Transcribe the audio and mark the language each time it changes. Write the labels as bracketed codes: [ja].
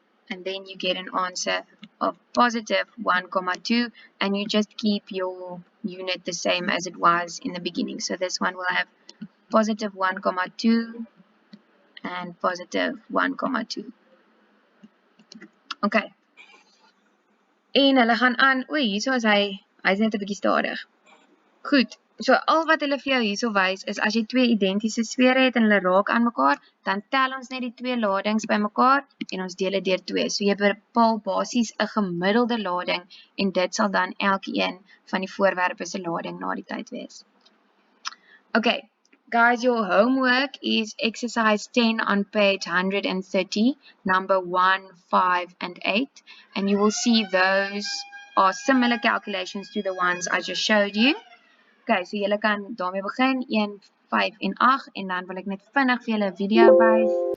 [en] And then you get an answer of positive 1,2, and you just keep your unit the same as it was in the beginning. So this one will have positive 1,2 and positive 1,2. Okay. [af] En hulle gaan aan, oei, hierso is hy's net 'n bietjie stadig. Goed, so al wat hulle vir jou hierso wys is as jy twee identiese sfere het en hulle raak aan mekaar, dan tel ons net die twee ladings bymekaar en ons deel dit deur 2. So jy bepaal basies 'n gemiddelde lading en dit sal dan elkeen van die voorwerpe se lading na die tyd wees. [en] Okay, guys, your homework is exercise 10 on page 130, number 1, 5, and 8, and you will see those are similar calculations to the ones I just showed you. [af] Okay, so julle kan daarmee begin, 1, 5 en 8, en dan wil ek net vinnig vir julle 'n video wys.